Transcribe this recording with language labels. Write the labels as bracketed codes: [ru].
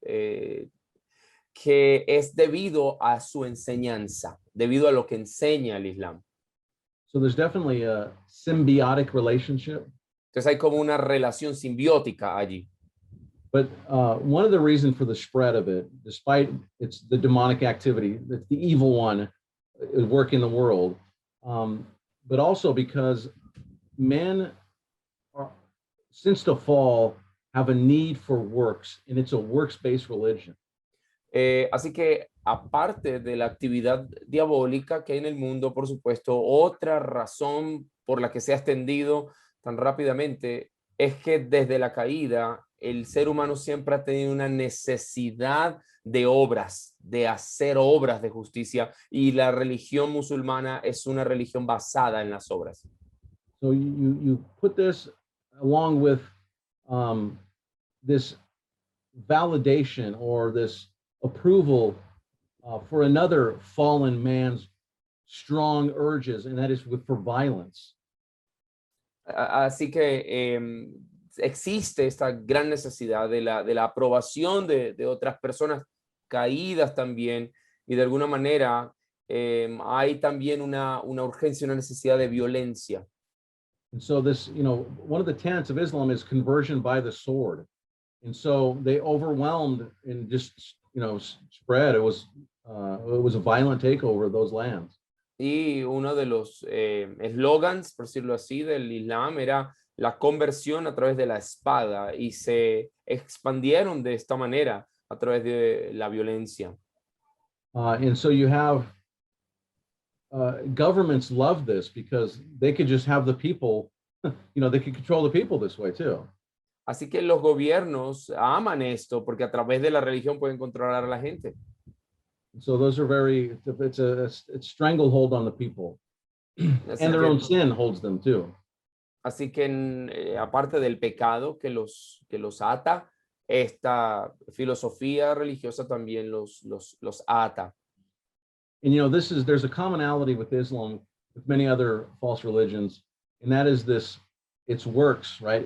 [es] Que es debido a su enseñanza, debido a lo que enseña el Islam. [en] So there's definitely a symbiotic relationship. [es] Entonces hay como una relación simbiótica allí. [en] But one of the reasons for the spread of it, despite it's the demonic activity, that the evil one is working the world, but also because men are, since the fall, have a need for works, and it's a works-based religion. [es] Así que aparte de la actividad diabólica que hay en el mundo, por supuesto, otra razón por la que se ha extendido tan rápidamente es que desde la caída el ser humano siempre ha tenido una necesidad de obras, de hacer obras de justicia, y la religión musulmana es una religión basada en las obras. [en] So you put this along with this validation or this approval for another fallen man's strong urges, and that is for violence. [es] Así que existe esta gran necesidad de la aprobación de otras personas caídas también, y de alguna manera hay también una urgencia, una necesidad de violencia. [en] And so this, one of the tenets of Islam is conversion by the sword. And so they overwhelmed and just, spread. It was a violent takeover of those lands. [es] Y uno de los eslogans, por decirlo así, del Islam era la conversión a través de la espada, y se expandieron de esta manera a través de la violencia. [en] And so you have governments love this because they could just have the people, they could control the people this way too. [es] Así que los gobiernos aman esto porque a través de la religión pueden controlar a la gente. [en] So those are it's a stranglehold on the people. And their own sin holds them too. [es] Así que aparte del pecado que los ata, esta filosofía religiosa también los ata. [en] And there's a commonality with Islam, with many other false religions, and that is it's works, right?